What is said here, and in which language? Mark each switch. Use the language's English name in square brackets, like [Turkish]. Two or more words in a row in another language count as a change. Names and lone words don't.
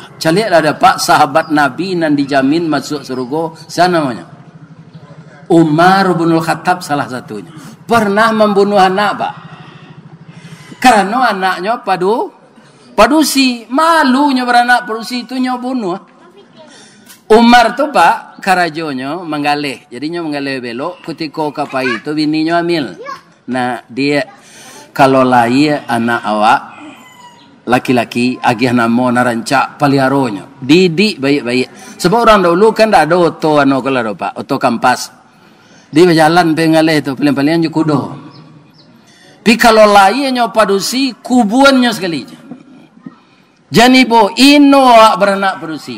[Minangkabau] Caliak ada Pak sahabat Nabi yang dijamin masuk surga. [Indonesian] Siapa namanya? Umar bin Khattab salah satunya. Pernah membunuh anak Pak. Karena anaknya padusi, malunya beranak padusi itu bunuh. [Minangkabau] Umar tu Pak karajonya menggalih. Jadinya menggalih belok ketika kapai itu bininya hamil. Nah, dia kalau lahir anak awak laki-laki agih namo narancak paliharonya. [Indonesian] Didik baik-baik. [Minangkabau] Sebab orang dulu kan tak ada oto kalau Pak, oto kampas. Dia berjalan pengalih itu paling-paling kudo. Tapi kalau lahirnya padusi kubuannya sekali. Jadi bo ino beranak padusi.